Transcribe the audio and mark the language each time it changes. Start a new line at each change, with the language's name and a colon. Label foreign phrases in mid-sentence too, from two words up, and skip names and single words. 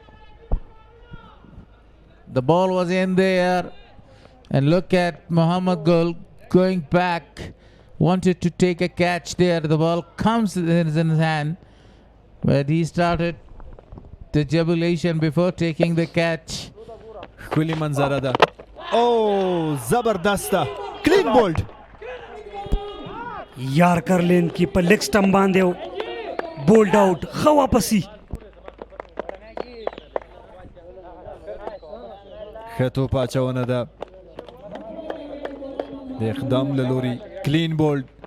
English: The ball was in there. And look at Mohammad Gul going back wanted to take a catch there. The ball comes in his hand, but he started the jubilation before taking the catch.
Pashto: ښکلې منظره ده او زبردسته
English: clean bowled yorker line
Pashto: کې په
English: leg stump
Pashto: باندې
English: bowled out
Pashto: ښه واپسي ښه توپ اچونه ده د اقدام له لوري
English: clean bowled